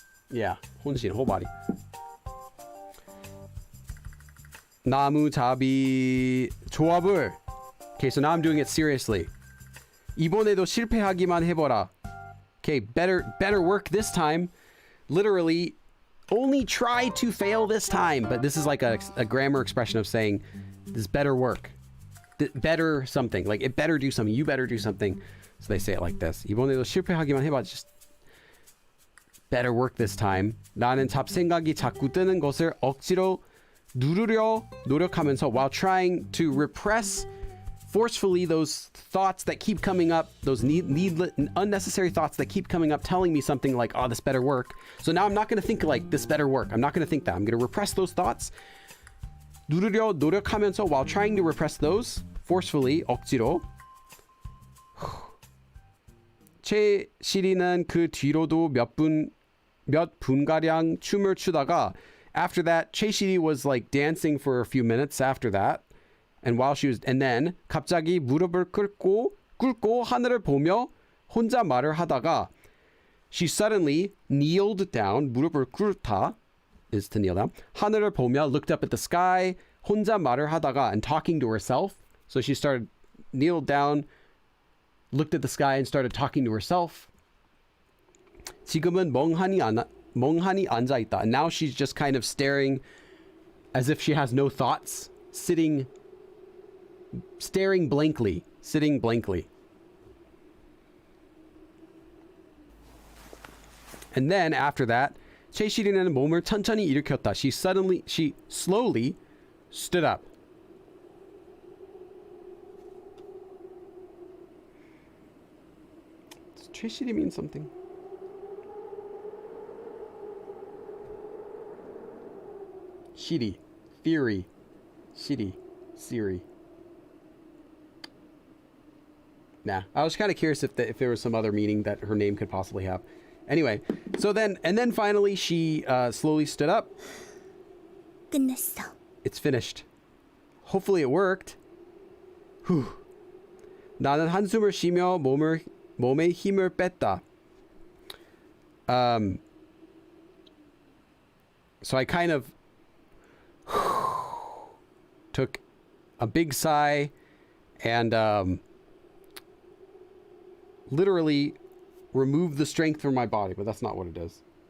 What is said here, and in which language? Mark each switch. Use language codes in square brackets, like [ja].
[en] Yeah, 혼신, whole body. [ko] 나무잡이 조합을. [en] Okay, so now I'm doing it seriously. [ko] 이번에도 실패하기만 해보라. [en] Okay, better work this time. Literally, only try to fail this time. But this is like a grammar expression of saying, this better work. Better something. Like, it better do something. You better do something. So they say it like this. [ko] 이번에도 실패하기만 해봐. [en] Just better work this time. [ko] 나는 잡생각이 자꾸 뜨는 것을 억지로 누르려 노력하면서 [en] while trying to repress forcefully those thoughts that keep coming up, those unnecessary thoughts that keep coming up telling me something like, oh, this better work. So now I'm not going to think like this better work. I'm not going to think that. I'm going to repress those thoughts. [ko] 누르려 노력하면서 [en] while trying to repress those forcefully, 억지로. [ko] 최시리는 그 뒤로도 몇 분가량 춤을 추다가 [en] after that, 최시리 was like dancing for a few minutes after that. And then [ko] 갑자기 무릎을 꿇고 하늘을 보며 혼자 말을 하다가 [en] she suddenly kneeled down. [ko] 무릎을 꿇다 [en] is to kneel down. [ko] 하늘을 보며 [en] looked up at the sky. [ko] 혼자 말을 하다가 [en] and talking to herself. So she started kneeled down, looked at the sky and started talking to herself. [ko] 지금은 멍하니 앉아 있다. [en] And now she's just kind of staring as if she has no thoughts, staring blankly, sitting blankly. And then after that, [ko] 최시리는 몸을 천천히 일으켰다. [en] She slowly stood up. Does 최시리 mean something? Shiri, theory, Shiri, Siri. Nah, I was kind of curious if there was some other meaning that her name could possibly have. Anyway, so then finally she slowly stood up. [ko] 끝났어. [en] It's finished. Hopefully it worked. Whew. [ko] 나는 한숨을 쉬며 몸에 힘을 뺐다. [en] So I kind of took a big sigh and literally remove the strength from my body, but that's not what it is.